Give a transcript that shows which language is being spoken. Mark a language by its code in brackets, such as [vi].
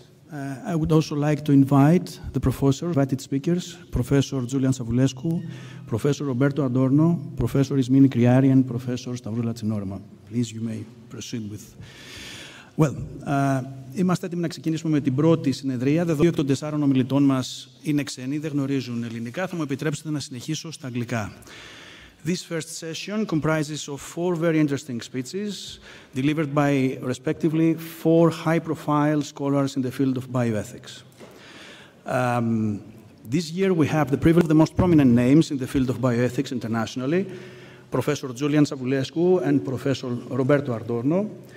[en] I would also like to invite the invited speakers, Professor Julian Savulescu, Professor Roberto Adorno, Professor Ismini Kriari, and Professor Stavroula Tsinorma. Please, you may proceed with... [el] Well, είμαστε έτοιμοι να ξεκινήσουμε με την πρώτη συνεδρία. Δεδομένου ότι των 4 ομιλητών μας είναι ξένοι, δεν γνωρίζουν ελληνικά, θα μου επιτρέψετε να συνεχίσω στα αγγλικά. [en] This first session comprises of 4 very interesting speeches delivered by, respectively, 4 high-profile scholars in the field of bioethics. This year we have the privilege of the most prominent names in the field of bioethics internationally, Professor Julian Savulescu and Professor Roberto Adorno.